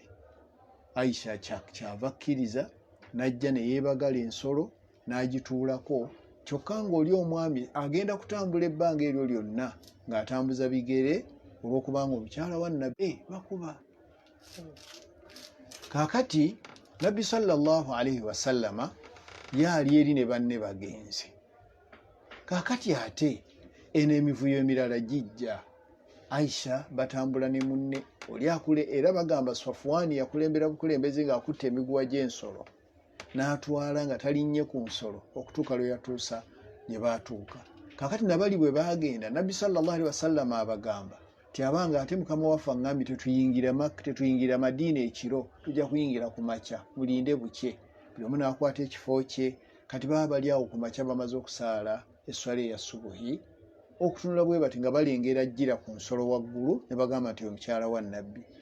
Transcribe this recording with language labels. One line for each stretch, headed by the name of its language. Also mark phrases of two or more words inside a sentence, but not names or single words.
Ganda: Aisha kyava akkiriza n'ajja ne yeebagala ensolo n'agituulako, kyokka ng'oli omwami agenda kutambula ebbanga eryo lyonna ng'atambuza bigere olw'okubanga omukyala wa nabbi bakuba. Kaakati nabbi
Arabic: صلى الله عليه وسلم
Ganda: yaali eri ne banne bagenzi. Kaakati ate eno emivuyo emirala gijja. Aisha batambula ne munne oli akule, era bagamba Safwani yakulembera bukulembeze ng'akutte emiguwa gy'ensolo n'atwala nga talinnye ku nsolo okutuuka lwe yatuusa gye baatuuka. Kaakati nabali bwe baagenda nabbi
Arabic: صلى الله عليه وسلم
Ganda: abagamba ti abanga ate mukama waffe aŋŋambye tetuyingira Madiina ekiro, tujja kuyingira ku makya, mulinde bukye. Buli omu n'akwata ekifo kye. Kati baba bali awo ku makya bamaze okusaala esswala eya subuhi, okutunula bwe bati nga balengera jjira ku nsolo waggulu ne bagamba nti omukyala wa nabbi.